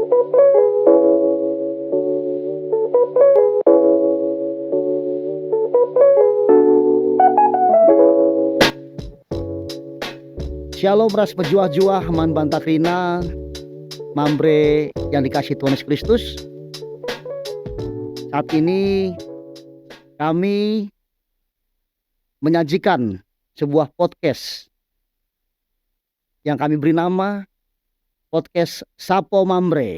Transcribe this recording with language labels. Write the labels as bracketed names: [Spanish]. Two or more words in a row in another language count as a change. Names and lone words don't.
[Batak Karo] Shalom ras pejuah-juah man bantakrina mambre [Indonesian] yang dikasih Tuhan Yesus Kristus. Saat ini kami menyajikan sebuah podcast yang kami beri nama podcast Sapo Mambre.